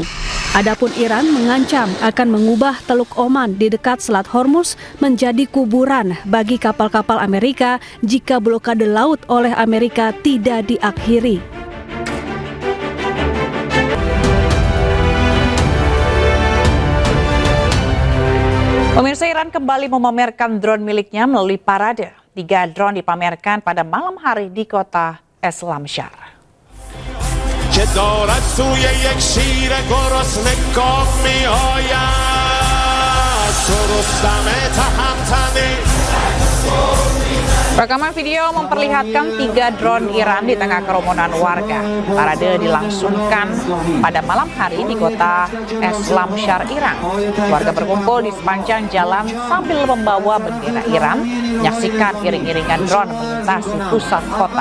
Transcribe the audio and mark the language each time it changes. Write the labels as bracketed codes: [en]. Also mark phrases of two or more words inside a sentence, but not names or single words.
[id] Adapun Iran mengancam akan mengubah Teluk Oman di dekat Selat Hormuz menjadi kuburan bagi kapal-kapal Amerika jika blokade laut oleh Amerika tidak diakhiri. Pemirsa, Iran kembali memamerkan drone miliknya melalui parade. 3 drone dipamerkan pada malam hari di kota اسلامشهر. [fa] که دارد سوی یک شیر گرسنه گام میآید تو رستم تهمتنی. [id] Rekaman video memperlihatkan 3 drone Iran di tengah kerumunan warga. Parade dilangsungkan pada malam hari di kota Eslamshar, Iran. Warga berkumpul di sepanjang jalan sambil membawa bendera Iran, menyaksikan iring-iringan drone melintasi pusat kota.